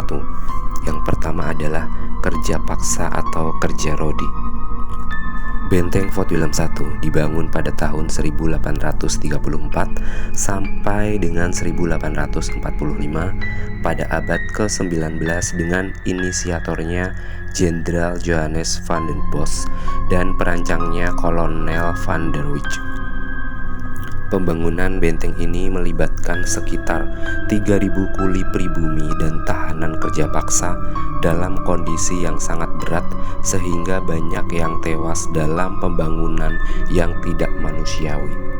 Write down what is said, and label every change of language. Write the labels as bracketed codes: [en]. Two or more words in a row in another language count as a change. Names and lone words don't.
[id] Yang pertama adalah kerja paksa atau kerja rodi. Benteng Fort William I dibangun pada tahun 1834 sampai dengan 1845 pada abad ke-19 dengan inisiatornya Jenderal Johannes van den Bosch dan perancangnya Kolonel van der Wijk. Pembangunan benteng ini melibatkan sekitar 3.000 kuli pribumi dan tahanan kerja paksa dalam kondisi yang sangat berat sehingga banyak yang tewas dalam pembangunan yang tidak manusiawi.